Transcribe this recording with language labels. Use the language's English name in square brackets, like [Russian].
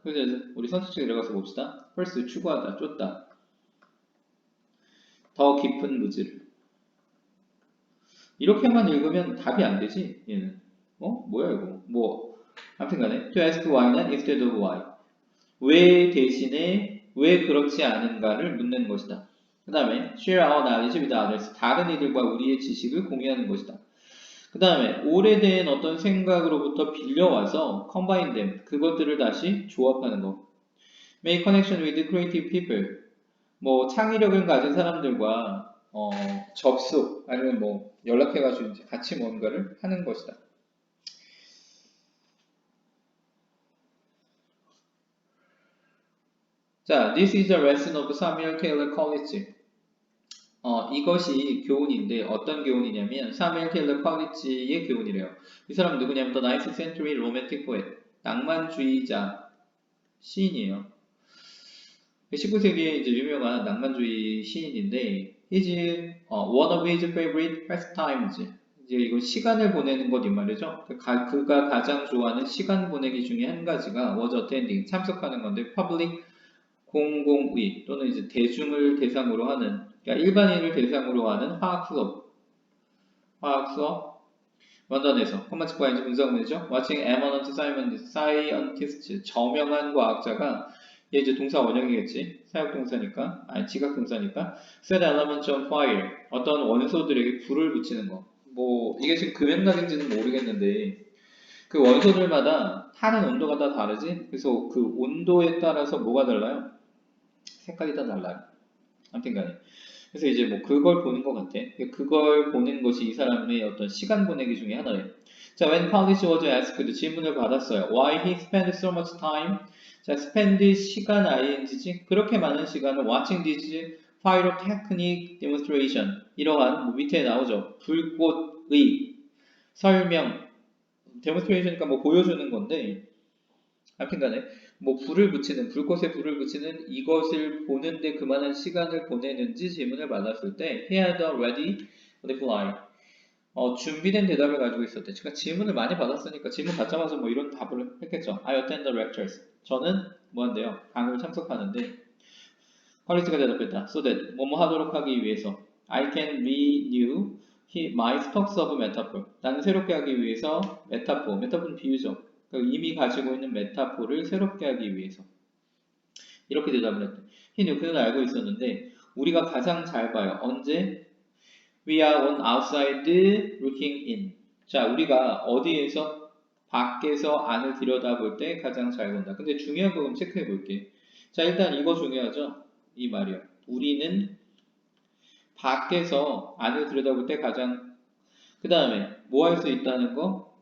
[Korean] 그래서 우리 선수측에 들어가서 봅시다. first 추구하다, 쫓다. 더 깊은 무지를. 이렇게만 읽으면 답이 안 되지, 얘는. 뭐야 이거. 아무튼 간에 [English] to ask why는 instead of why. [Korean] 왜 대신에 왜 그렇지 않은가를 묻는 것이다. 그 다음에 [English] share our knowledge with others. [Korean] 다른 이들과 우리의 지식을 공유하는 것이다. 그 다음에 오래된 어떤 생각으로부터 빌려와서 [English] combine them. [Korean] 그것들을 다시 조합하는 거. [English] make connection with creative people. [Korean] 뭐 창의력을 가진 사람들과 접속 아니면 뭐 연락해가지고 이제 같이 뭔가를 하는 것이다. [English] 자, this is a lesson of Samuel Taylor Coleridge. [Korean] 이것이 교훈인데 어떤 교훈이냐면 사무엘 테일러 콜리지의 교훈이래요. 이 사람은 누구냐면 [English] The 19th Century Romantic Poet, [Korean] 낭만주의자 시인이에요. 19세기에 이제 유명한 낭만주의 시인인데 [English] his one of his favorite pastimes. [Korean] 이제 이거 시간을 보내는 것 이 말이죠. 그가 가장 좋아하는 시간 보내기 중에 한 가지가 [English] was attending, [Korean] 참석하는 건데 public 공공의 또는 이제 대중을 대상으로 하는 그러니까 일반인을 대상으로 하는 화학 수업 런던에서 컴마츠과인지 분석문이죠. [English] Watching eminent scientists [Korean] 저명한 과학자가 얘 이제 동사 원형이겠지. 사역동사니까 지각동사니까 [English] set elements on fire [Korean] 어떤 원소들에게 불을 붙이는 거. 뭐 이게 지금 금액락인지는 모르겠는데 그 원소들마다 타는 온도가 다 다르지. 그래서 그 온도에 따라서 뭐가 달라요? 색깔이 다 달라요. 아무튼 간에. 그래서 이제 뭐 그걸 보는 것 같아. 그걸 보는 것이 이 사람의 어떤 시간 보내기 중에 하나예요. 자, [English] when Polish was asked [Korean] 질문을 받았어요. [English] Why he spent so much time? [Korean] 자, spend 시간 ing지 그렇게 많은 시간을 [English] watching these pyrotechnic demonstration [Korean] 이러한 뭐 밑에 나오죠. 불꽃의 설명 demonstration이니까 뭐 보여주는 건데 아무튼간에 뭐 불꽃에 불을 붙이는 이것을 보는데 그만한 시간을 보내는지 질문을 받았을 때 [English] he had a ready reply [Korean] 준비된 대답을 가지고 있었대. 그러니까 질문을 많이 받았으니까 질문 받자마자 뭐 이런 답을 했겠죠. [English] I attend the lectures. [Korean] 저는 뭐 한대요? 강의를 참석하는데 퀄리티가 대답했다. [English] So that [Korean] 뭐뭐 하도록 하기 위해서 [English] I can renew my stocks of metaphor. [Korean] 나는 새롭게 하기 위해서 메타포는 비유죠. 그러니까 이미 가지고 있는 메타포를 새롭게 하기 위해서 이렇게 대답을 했대. [English] he knew [Korean] 그는 알고 있었는데 우리가 가장 잘 봐요. 언제? [English] We are on outside looking in. [Korean] 자, 우리가 어디에서 밖에서 안을 들여다볼 때 가장 잘 본다. 근데 중요한 거 좀 체크해 볼게. 자, 일단 이거 중요하죠? 이 말이요. 우리는 밖에서 안을 들여다볼 때 가장 그 다음에 뭐 할 수 있다는 거?